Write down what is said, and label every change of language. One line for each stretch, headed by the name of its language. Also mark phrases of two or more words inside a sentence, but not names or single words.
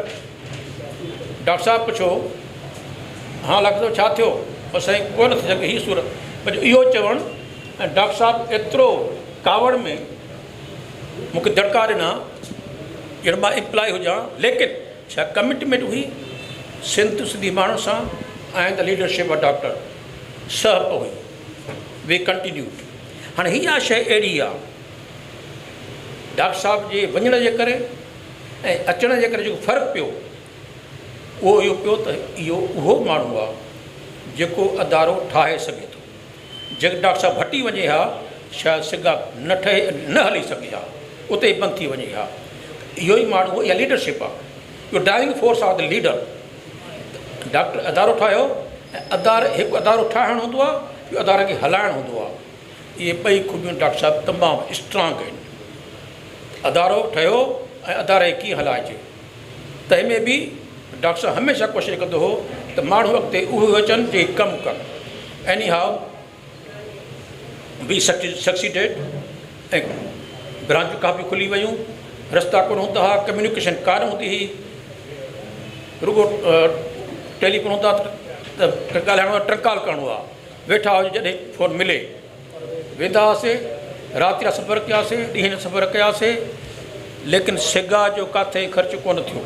Sindhi: डॉक्टर साहिबु पुछो, हा लॻंदो छा थियो? बसि साईं कोन थी सघे हीअ सूरत। पर इहो चवणु, ऐं डॉक्टर साहिबु एतिरो कावड़ में मूंखे दड़का ॾिना ॼण मां इम्प्लॉय हुजां, लेकिन छा कमिटमेंट हुई सिंधी माण्हुनि सां ऐं
English: the leadership of Doctor Sahap
Sindhi: हुई।
English: We continued.
Sindhi: हाणे हीअ शइ अहिड़ी आहे, डॉक्टर साहिब जे वञण जे करे ऐं अचण जे करे जेको फ़र्क़ु पियो, उहो इहो पियो त इहो उहो माण्हू आहे जेको अदारो ठाहे सघे थो। जेके डॉक्टर साहिबु हटी वञे हा, शायदि सिगा न ठहे, न हली सघे हा, उते ई बंदि थी वञे हा। इहो ई माण्हू, इहा लीडरशिप आहे, इहो
English: driving force of the leader.
Sindhi: डॉक्टर अदारो ठाहियो, ऐं हिकु अदारो ठाहिणु हूंदो आहे, ॿियो अदारे खे हलाइणु हूंदो आहे। इहे ॿई ख़ूबियूं डॉक्टर साहिबु तमामु स्ट्रांग आहिनि। अदारो ठहियो ऐं अदारे खे कीअं हलाइजे, तंहिंमें बि डॉक्टर साहिबु हमेशह कोशिशि कंदो हो त माण्हू अॻिते उहे अचनि जेके कमु कनि।
English: Any how we succeeded,
Sindhi: ऐं ब्रांचूं काफ़ी खुली वियूं, रस्ता कोन हूंदा हुआ, कम्युनिकेशन कान हूंदी हुई, रुगो टेलीफोन हूंदा त ॻाल्हाइणो आहे, ट्रंकाल करिणो आहे, वेठा हुजे जॾहिं फ़ोन मिले वेंदा हुआसीं, राति जा सफ़र कयासीं, ॾींहं जा सफ़र कयासीं, लेकिन सिगा जो किथे ख़र्चु कोन थियो।